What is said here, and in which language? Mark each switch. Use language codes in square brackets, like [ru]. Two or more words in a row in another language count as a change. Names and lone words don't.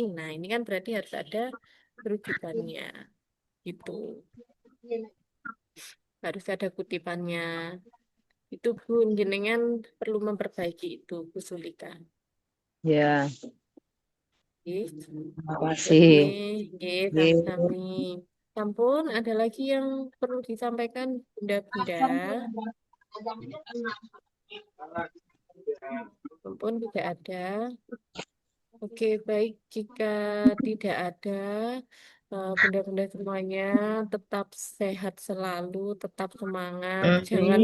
[id] Nah, ini kan berarti harus ada rujukannya. Itu harus ada kutipannya. Itu Bu, jenengan perlu memperbaiki itu, Bu Sulika. Ya, Oke, terima kasih. oke, [jv] sami-sami. Sampun, [id] ada lagi yang perlu disampaikan, Bunda-bunda? Sampun, tidak ada. Oke, baik. Jika tidak ada, bunda-bunda semuanya tetap sehat selalu, tetap semangat, jangan